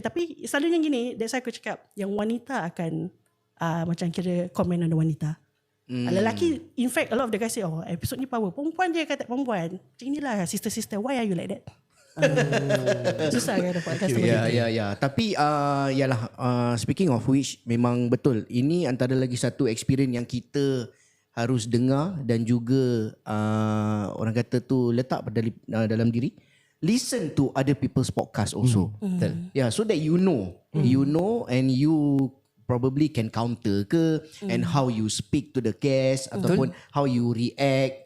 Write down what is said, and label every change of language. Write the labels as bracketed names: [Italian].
[Malay] Tapi selalunya gini, [English] that's why [Malay] aku cakap yang wanita akan macam kira komen on wanita. [English] Lelaki, in fact a lot of the guys say, episode ni power. [Malay] Perempuan je kata perempuan. Macam inilah [English] sister, why are you like that? [Malay] Susah kan dapat customer. Ya. Tapi [English] speaking of which, [Malay] memang betul. Ini antara lagi satu experience yang kita harus dengar dan juga orang kata tu letak dalam diri. [English] Listen to other people's podcast also. So that you know and you probably can counter ke and how you speak to the guest ataupun how you react.